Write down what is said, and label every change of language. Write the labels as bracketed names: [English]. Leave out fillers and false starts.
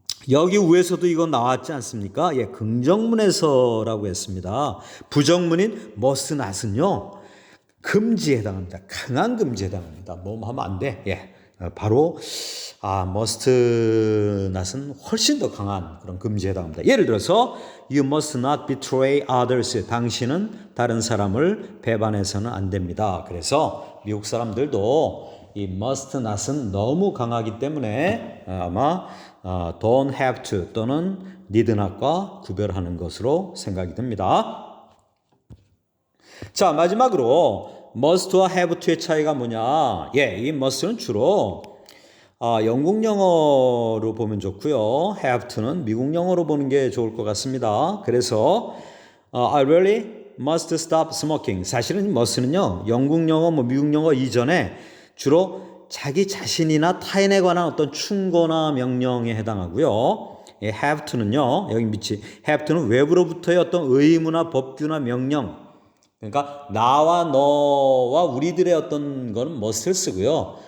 [Korean] 여기 위에서도 이거 나왔지 않습니까? 긍정문에서라고 했습니다. 부정문인 must not은요 금지에 해당합니다. 강한 금지에 해당합니다. 뭐 하면 안 돼. 바로 must not은 훨씬 더 강한 그런 금지에 해당합니다. 예를 들어서 [English] you must not betray others. [Korean] 당신은 다른 사람을 배반해서는 안 됩니다. 그래서 미국 사람들도 이 must not은 너무 강하기 때문에 아마 don't have to 또는 need not과 구별하는 것으로 생각이 듭니다. 자, 마지막으로 must와 have to의 차이가 뭐냐? 이 must는 주로 영국 영어로 보면 좋고요. have to는 미국 영어로 보는 게 좋을 것 같습니다. [English] 그래서 I really must stop smoking. [Korean] 사실은 must는요 영국 영어, 미국 영어 이전에 주로 자기 자신이나 타인에 관한 어떤 충고나 명령에 해당하고요. have to는요, 여기 밑이 have to는 외부로부터의 어떤 의무나 법규나 명령, 그러니까 나와 너와 우리들의 어떤 거는 must를 쓰고요.